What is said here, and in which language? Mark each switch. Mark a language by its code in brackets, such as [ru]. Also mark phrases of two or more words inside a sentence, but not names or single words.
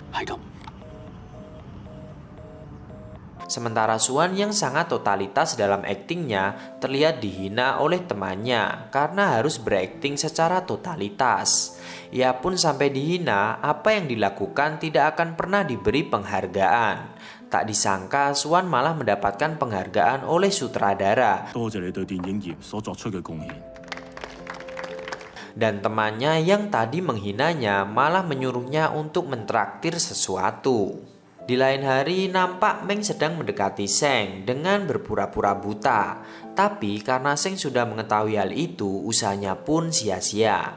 [id] Sementara Suan yang sangat totalitas dalam aktingnya terlihat dihina oleh temannya karena harus berakting secara totalitas. Ia pun sampai dihina apa yang dilakukan tidak akan pernah diberi penghargaan. Tak disangka Suan malah mendapatkan penghargaan oleh sutradara. [yue] 多謝你對電影業所作出嘅貢獻。 [id] Dan temannya yang tadi menghinanya malah menyuruhnya untuk mentraktir sesuatu. Di lain hari nampak Meng sedang mendekati Seng dengan berpura-pura buta. Tapi karena Seng sudah mengetahui hal itu, usahanya pun sia-sia.